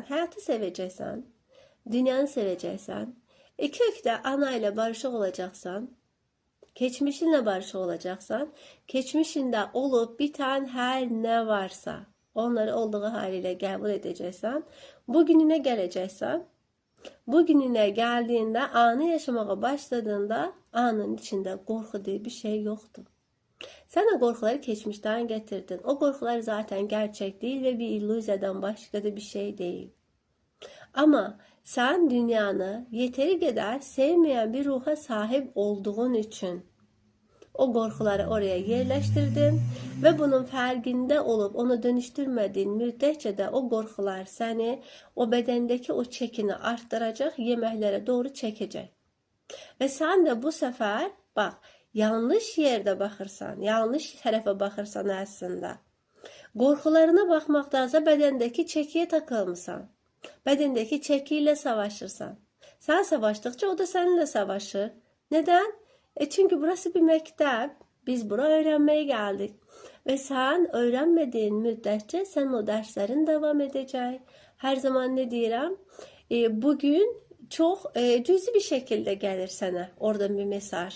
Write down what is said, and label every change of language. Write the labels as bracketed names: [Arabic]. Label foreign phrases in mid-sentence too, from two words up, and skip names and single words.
[Azerbaijani] Həyatı sevəcəksən, dünyanı sevəcəksən, kökdə ana ilə barışıq olacaqsan, keçmişinlə barışıq olacaqsan, keçmişində olub bitən hər nə varsa, onları olduğu haliyle qəbul edəcəksən, bugününə gələcəksən, bugününə gəldiyində, anı yaşamağa başladığında, anın içində qorxu diye bir şey yoxdur. Sən o qorxuları keçmişdən getirdin. [Turkish] O qorxular zaten gerçek değil ve bir illüziyadan başka da bir şey değil. Ama sen dünyanı yeteri kadar sevmeyen bir ruha sahip olduğun için [Azerbaijani] o qorxuları oraya yerləşdirdin və bunun fərqində olub onu dönüşdürmədiyin müddətcə də o qorxular səni o bədəndəki o çəkini artdıracaq, yeməklərə doğru çəkəcək. Və sən də bu səfər, bax, yanlış yerdə baxırsan, yanlış tərəfə baxırsan əslində. Qorxularına baxmaqdansa bədəndəki çəkiyə takılmısan. Bədəndəki çəki ilə savaşırsan. Sən savaşdıqca o da səninlə savaşır. Nədən? Çünkü burası bir məktəb. Biz bura [Turkish] öğrenmeye geldik. Ve sen öğrenmediğin müddetçe sen o derslerin devam edecek. [Azerbaijani] Her zaman ne deyirəm? [Turkish] Bugün çok cüzi bir şekilde gelir sana oradan bir mesaj.